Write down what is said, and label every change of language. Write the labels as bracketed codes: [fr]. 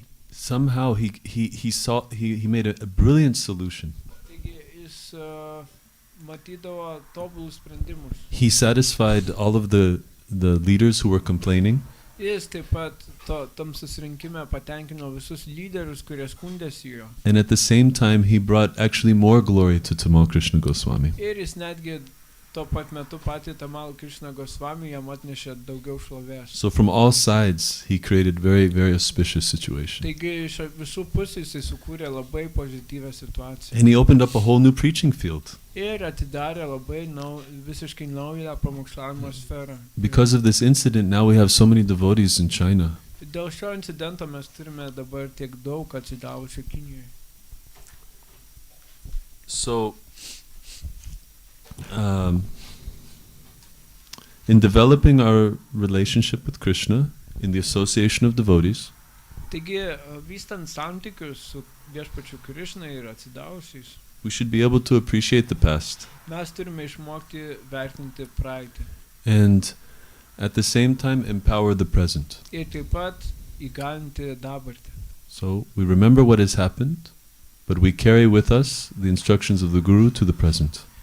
[en] Somehow he made a brilliant solution. [lt] Taigi jis matydavo tobulus sprendimus. [en] He satisfied all of the leaders who were complaining. [lt] Jis taip pat tam susirinkime patenkino visus lyderius, kurie skundėsi jo. [en] And at the same time he brought actually more glory to Tamal Krishna Goswami. [lt] Ir jis netgi tuo pat metu patį Tamal Krishna Goswami jam atnešė daugiau šlovės. [en] So from all sides he created very, very auspicious situation. [lt] Taigi iš visų pusių jis sukūrė labai pozityvią situaciją. [en] And he opened up a whole new preaching field. [lt] Ir atidarė labai visiškai naują pamokslavimo sferą. [en] Because of this incident, now we have so many devotees in China. [lt] Dėl šio incidento mes turime dabar tiek daug atsidavusių Kinijoje. [en] So, in developing our relationship with Krishna, in the association of devotees, [lt] taigi, vystant santykius su viešpačiu Krishna ir atsidavusiais, [en] we should be able to appreciate the past. [lt] Mes turime išmokti vertinti praeitį. [en] And at the same time empower the present. [lt] Ir taip pat įgalinti dabartį. [en] So we remember what has happened, but we carry with us the instructions of the Guru to the present.